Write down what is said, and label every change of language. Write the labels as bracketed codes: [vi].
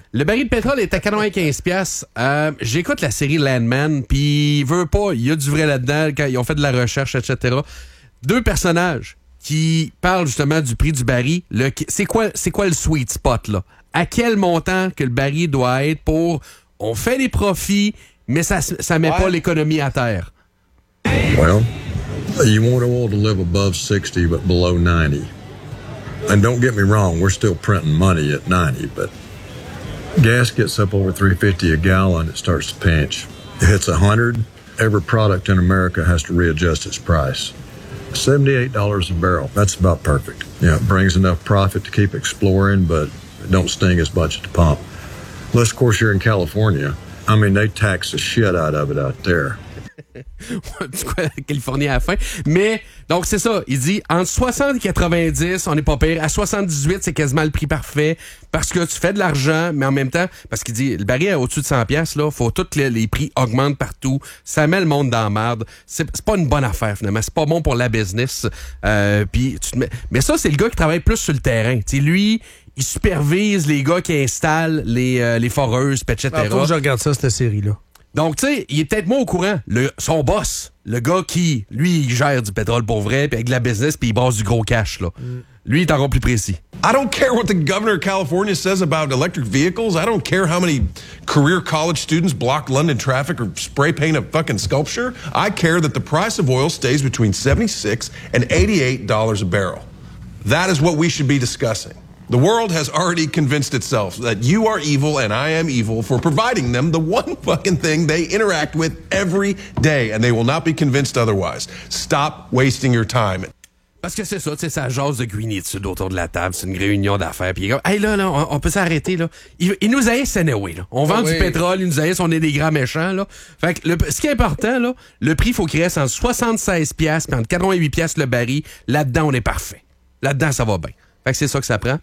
[fr] Le baril de pétrole est à 95$. J'écoute la série Landman, puis il veut pas, il y a du vrai là-dedans, quand ils ont fait de la recherche, etc. Deux personnages qui parlent justement du prix du baril. C'est quoi le sweet spot, là? À quel montant que le baril doit être pour... On fait des profits, mais ça met pas l'économie à terre. [en] Well, you want oil to live above 60, but below 90. And don't get me wrong, we're still printing money at 90, but... Gas gets up over $3.50 a gallon, it starts to pinch. It hits $100, every product in America has to readjust its price. $78 a barrel, that's about perfect. Yeah, it brings enough profit to keep exploring, but it don't sting as much at the pump. Unless, of course, you're in California. I mean, they tax the shit out of it out there. [fr] Du coup, Californie à la fin. Mais, donc, c'est ça. Il dit, entre 60 et 90, on n'est pas pire. À 78, c'est quasiment le prix parfait. Parce que tu fais de l'argent, mais en même temps, parce qu'il dit, le baril est au-dessus de 100$, là. Faut tous les prix augmentent partout. Ça met le monde dans la merde. C'est pas une bonne affaire, finalement. C'est pas bon pour la business. Puis tu te mets. Mais ça, c'est le gars qui travaille plus sur le terrain. Tu sais, lui, il supervise les gars qui installent les foreuses, etc. Faut que je regarde ça, cette série-là. Donc, tu sais, il est peut-être moins au courant. Son boss, le gars qui, lui, il gère du pétrole pour vrai, puis avec de la business, puis il brasse du gros cash, là. Lui, il est encore plus précis. [en] I don't care what the governor of California says about electric vehicles. I don't care how many career college students block London traffic or spray paint a fucking sculpture. I care that the price of oil stays between $76 and $88 a barrel. That is what we should be discussing. The world has already convinced itself that you are evil and I am evil for providing them the one fucking thing they interact with every day, and they will not be convinced otherwise. Stop wasting your time. [fr] Parce que c'est ça, tu sais, ça jase de guinitude autour de la table, c'est une réunion d'affaires, puis il est comme, hey là, on peut s'arrêter, là. Il nous haïssent anyway, là. On vend du pétrole, ils nous haïssent, on est des grands méchants, là. Fait que ce qui est important, là, le prix, faut qu'il reste en 76$, puis entre 88$ le baril, là-dedans, on est parfait. Là-dedans, ça va bien. Fait que c'est ça que ça prend.